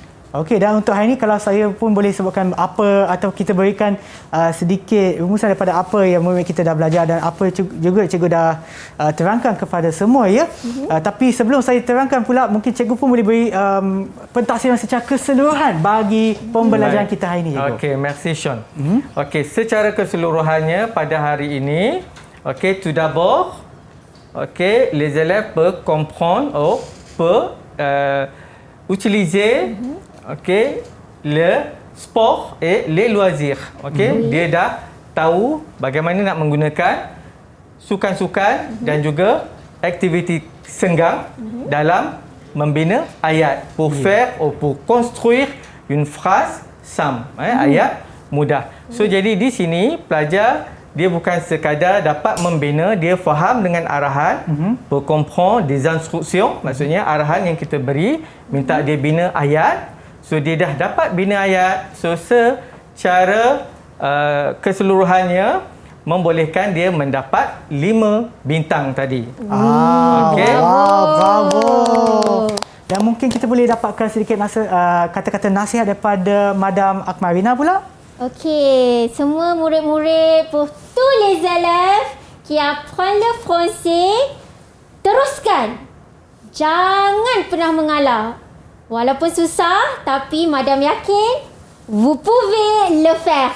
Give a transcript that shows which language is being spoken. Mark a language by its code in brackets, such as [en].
[ms] Okey, dan untuk hari ini kalau saya pun boleh sebutkan apa atau kita berikan sedikit rumusan daripada apa yang murid kita dah belajar dan apa juga cikgu dah terangkan kepada semua ya. Tapi sebelum saya terangkan pula mungkin cikgu pun boleh beri pentafsiran secara keseluruhan bagi pembelajaran Baik. kita hari ini cikgu. [fr] Okey, merci Sean. Okey, [ms] secara keseluruhannya pada hari ini, [fr] okey, tout d'abord, okey, les élèves peuvent comprendre ou peuvent utiliser okey, le sport et les loisirs. [ms] Okey, dia dah tahu bagaimana nak menggunakan sukan-sukan dan juga aktiviti senggang dalam membina ayat [fr] pour faire ou pour construire une phrase simple, [ms] ayat mudah. So jadi di sini pelajar dia bukan sekadar dapat membina, dia faham dengan arahan, [fr] pour comprendre des instructions, [ms] maksudnya arahan yang kita beri, minta dia bina ayat. So dia dah dapat bina ayat. So secara keseluruhannya membolehkan dia mendapat 5 bintang tadi. Okey. Wow, bravo. Dan mungkin kita boleh dapatkan sedikit kata-kata nasihat daripada Madam Akmarina pula. [fr] Okey, [ms] semua murid-murid, [fr] pour tous les élèves qui apprennent le français, [ms] teruskan. Jangan pernah mengalah. Walaupun susah, tapi madam yakin, [fr] vous pouvez le faire.